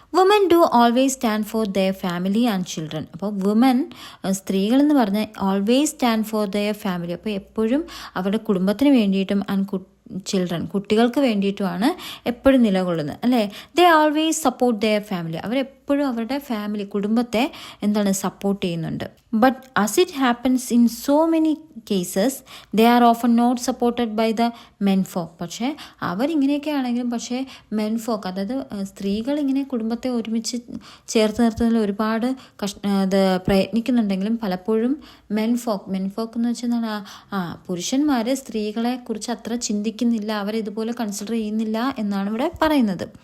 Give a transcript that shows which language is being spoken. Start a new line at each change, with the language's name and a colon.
English: Woman do always stand for their family and children. അപ്പോൾ woman
Malayalam: സ്ത്രീകൾ എന്ന് പറഞ്ഞാൽ
English: Always stand for their family.
Malayalam: അപ്പോൾ എപ്പോഴും അവരുടെ കുടുംബത്തിന് വേണ്ടിയിട്ടും ആൻഡ് ചിൽഡ്രൻ കുട്ടികൾക്ക് വേണ്ടിയിട്ടുമാണ് എപ്പോഴും നിലകൊള്ളുന്നത് അല്ലേ.
English: They always support their family.
Malayalam: അവരെപ്പോഴും അവരുടെ ഫാമിലി കുടുംബത്തെ സപ്പോർട്ട് ചെയ്യുന്നുണ്ട്.
English: But as it happens in so many cases they are often not supported by the menfolk.
Malayalam: പക്ഷേ അവരിങ്ങനെയൊക്കെ ആണെങ്കിലും പക്ഷേ മെൻഫോക്ക് അതായത് സ്ത്രീകൾ ഇങ്ങനെ കുടുംബത്തെ ഒരുമിച്ച് ചേർത്ത് നിർത്തുന്നതിൽ ഒരുപാട് പ്രയത്നിക്കുന്നുണ്ടെങ്കിലും പലപ്പോഴും മെൻഫോക്ക് എന്ന് വെച്ചാൽ പുരുഷന്മാർ സ്ത്രീകളെ കുറിച്ച് അത്ര ചിന്തിക്കുന്നില്ല, അവരിതുപോലെ കൺസിഡർ ചെയ്യുന്നില്ല എന്നാണ് ഇവിടെ പറയുന്നത്.